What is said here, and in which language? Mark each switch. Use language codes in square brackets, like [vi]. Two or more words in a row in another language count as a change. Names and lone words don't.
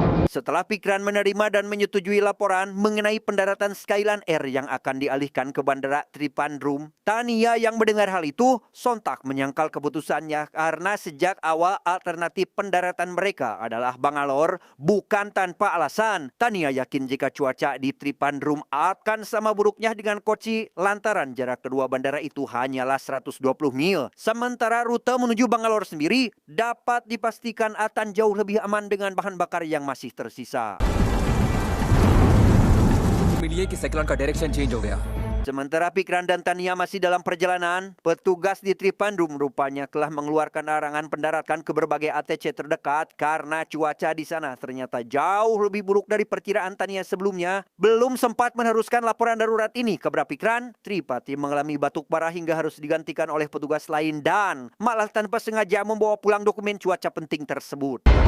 [id] Setelah Pikran menerima dan menyetujui laporan mengenai pendaratan Skyline Air yang akan dialihkan ke Bandara Tripandrum, Tania yang mendengar hal itu sontak menyangkal keputusannya karena sejak awal alternatif pendaratan mereka adalah Bangalore bukan tanpa alasan. Tania yakin jika cuaca di Tripandrum akan sama buruknya dengan Kochi lantaran jarak kedua bandara itu hanyalah 120 mil. Sementara rute menuju Bangalore sendiri dapat dipastikan akan jauh lebih aman dengan bahan bakar yang masih tersisa. [hi] मिलिए कि साइक्लोन का [en] direction change [hi] हो गया। [id] Sementara Pikran dan Tania masih dalam perjalanan, petugas di Tripandrum rupanya telah mengeluarkan larangan pendaratan ke berbagai ATC terdekat karena cuaca di sana ternyata jauh lebih buruk dari perkiraan Tania sebelumnya. Belum sempat meneruskan laporan darurat ini ke Pikran, Tripati mengalami batuk parah hingga harus digantikan oleh petugas lain dan malah tanpa sengaja membawa pulang dokumen cuaca penting tersebut.